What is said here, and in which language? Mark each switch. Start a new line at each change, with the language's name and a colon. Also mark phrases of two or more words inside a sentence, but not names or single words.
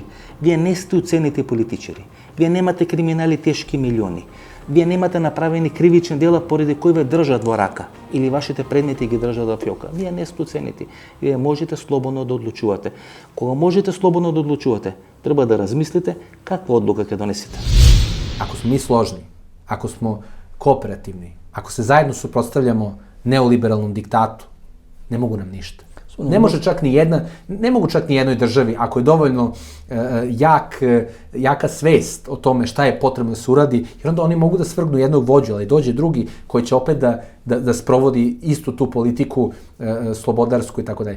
Macedonian: Вие не сте уценети политичари. Вие немате криминали тешки милиони. Вие немате направени кривични дела поради кои ве држат во рака или вашите предмети ги држат во фјока. Вие не сте уценети. Вие можете слободно да одлучувате. Кога можете слободно да одлучувате, треба да размислите каква одлука ќе донесете.
Serbian: Ako smo mi složni, ako smo kooperativni, ako se zajedno suprotstavljamo neoliberalnom diktatu ne mogu nam ništa. Ne može čak ni jedna, ne mogu čak ni jednoj državi, ako je dovoljno jaka svest o tome šta je potrebno da se uradi, jer onda oni mogu da svrgnu jednog vođu, ali dođe drugi koji će opet da sprovodi istu tu politiku slobodarsku i tako dalje.